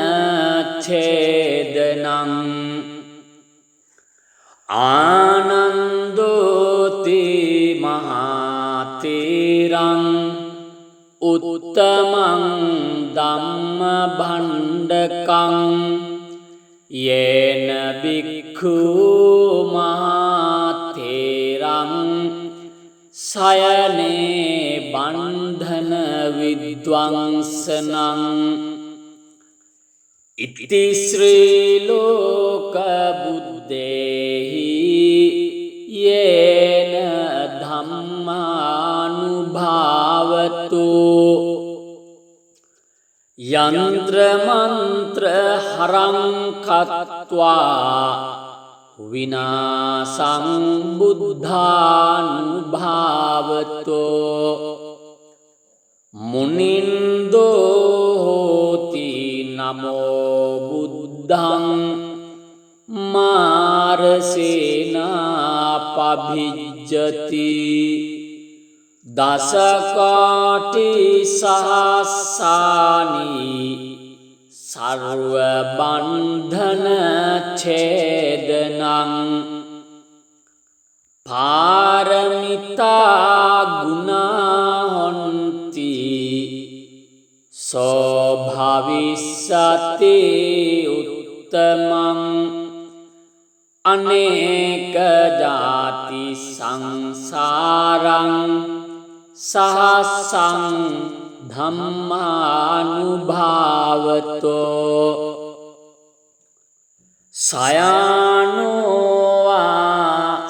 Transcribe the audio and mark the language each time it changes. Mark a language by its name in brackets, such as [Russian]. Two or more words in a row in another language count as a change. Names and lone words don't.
[Pali] ඡේදනං ආනන්දෝති මහතේරං උත්තමං ධම්ම භණ්ඩකං යේන භික්ඛු මහතේරං සයනේ බන්ධන විද්වංසනං ඉති ශ්‍රී ලෝක බුද්දේහි යේන ධම්මානුභාවතු යන්ත්‍ර මන්ත්‍ර හරං කତ୍වා විනාසං බුද්ධානුභාවතෝ මුනින්දෝ හෝති නමෝ බුද්ධං මාරසේනා පභිජ්ජති දසකාටි සහස්සානි සර්ව බන්ධන ඡේදනං පාරමිතා ගුණා හොන්ති සෝ භවිස්සති උත්තමං අනේක ජාති සංසාරං සහසං ධම්මානුභාවතෝ සයානෝවා